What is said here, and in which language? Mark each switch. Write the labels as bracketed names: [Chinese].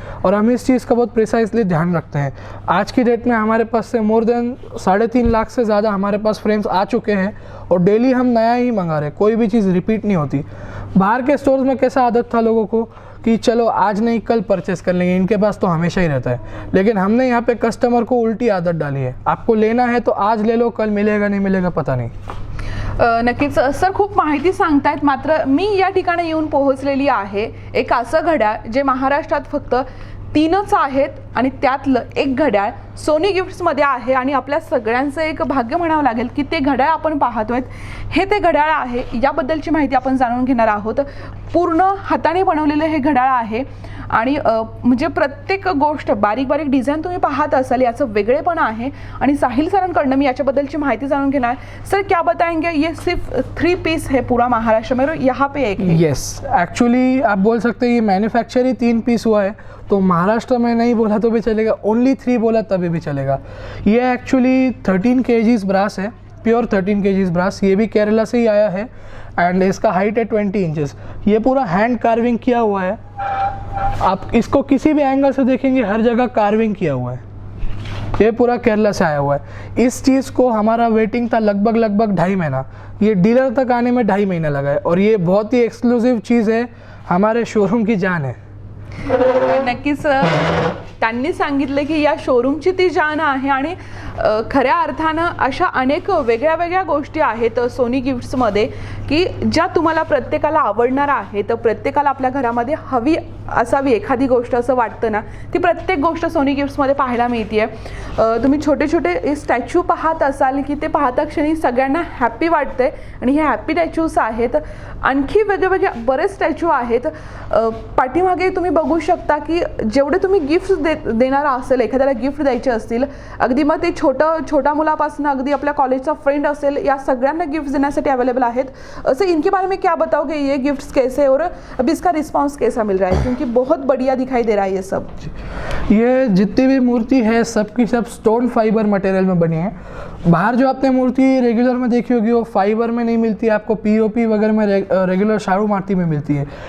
[Hindi] और हम इस चीज़ का बहुत प्रिसाइसली ध्यान रखते हैं. आज की डेट में हमारे पास से [English] more than [Hindi] 3.5 लाख से ज़्यादा हमारे पास फ्रेम्स आ चुके हैं, और डेली हम नया ही मंगा रहे हैं, कोई भी चीज़ रिपीट नहीं होती. बाहर के स्टोर्स में कैसा आदत था लोगों को कि चलो आज नहीं कल परचेस कर लेंगे, इनके पास तो हमेशा ही रहता है. लेकिन हमने यहाँ पे कस्टमर को उल्टी आदत डाली है, आपको लेना है तो आज ले लो, कल मिलेगा नहीं मिलेगा पता नहीं. [Marathi] नक्कीच सर खूप माहिती सांगतायत. मात्र मी या ठिकाणी येऊन पोहोचलेली आहे एक असं घड्याळ जे महाराष्ट्रात फक्त 3च आहेत आणि त्यातलं एक घड्याळ सोनी गिफ्ट्समध्ये आहे आणि आपल्या सगळ्यांचं एक भाग्य म्हणावं लागेल की ते घड्याळ आपण पाहतोय हे ते घड्याळ आहे. याबद्दलची माहिती आपण जाणून घेणार आहोत. पूर्ण हाताने बनवलेलं हे घड्याळ आहे आणि म्हणजे प्रत्येक गोष्ट बारीक बारीक डिझाईन तुम्ही पाहत असाल, याचं वेगळेपण आहे. आणि साहिल सरांकडनं मी याच्याबद्दलची माहिती जाणून घेणार. [Hindi] सर क्या बताएंगे, ये सिर्फ 3 पीस है पूरा महाराष्ट्र में और यहाँ पे एक है? यस, एक्चुअली आप बोल सकते हैं ये मैन्युफैक्चर ही 3 पीस हुआ है, तो महाराष्ट्र में नहीं बोला तो भी चलेगा, ओनली 3 बोला तभी भी चलेगा. ये एक्चुअली 13 kgs ब्रास है, प्योर 13 kgs ब्रास. ये भी केरला से ही आया है एंड इसका हाइट है 20 इंचेस. ये पूरा हैंड कार्विंग किया हुआ है. आप इसको किसी भी एंगल से देखेंगे हर जगह कार्विंग किया हुआ है. ये पूरा केरला से आया हुआ है. इस चीज़ को हमारा वेटिंग था लगभग 2.5 महीना. ये डीलर तक आने में 2.5 महीना लगा है और ये बहुत ही एक्सक्लूसिव चीज़ है, हमारे शोरूम की जान है. [Marathi] नक्कीच त्यांनी सांगितलं की या शोरूमची ती जान आहे आणि खऱ्या अर्थानं अशा अनेक वेगळ्या वेगळ्या गोष्टी आहेत सोनी गिफ्ट्समध्ये की ज्या तुम्हाला प्रत्येकाला आवडणार आहे. तर प्रत्येकाला आपल्या घरामध्ये हवी असावी एखादी गोष्ट असं वाटतं ना, ती प्रत्येक गोष्ट सोनी गिफ्ट्समध्ये पाहायला मिळते. तुम्ही छोटे छोटे स्टॅच्यू पाहत असाल की ते पाहता क्षणी सगळ्यांना हॅप्पी वाटते आणि हे हॅप्पी स्टॅच्यूज आहेत. आणखी वेगवेगळे बरेच स्टॅच्यू आहेत. पाठीमागे तुम्ही बघू शकता की जेवढे तुम्ही गिफ्ट्स देणारा असेल, एखाद्याला गिफ्ट द्यायचे असतील, अगदी मग ते छोटा मुलापासून अगदी आपल्या कॉलेजचा फ्रेंड असेल, या सगळ्यांना गिफ्ट देण्यासाठी अवेलेबल आहेत. [Hindi] सर इनके बारे में क्या बताओगे, ये गिफ्ट्स कैसे और अभी इसका रिस्पांस कैसा मिल रहा है, क्योंकि बहुत बढ़िया दिखाई दे रहा है ये सब. ये जितनी भी मूर्ति है सब की सब स्टोन फाइबर मटेरियल में बनी है. बाहर जो आपने मूर्ति रेगुलर में देखी होगी वो फाइबर में नहीं मिलती है, आपको पीओपी वगैरह में रेगुलर शाड़ू माटी में मिलती है.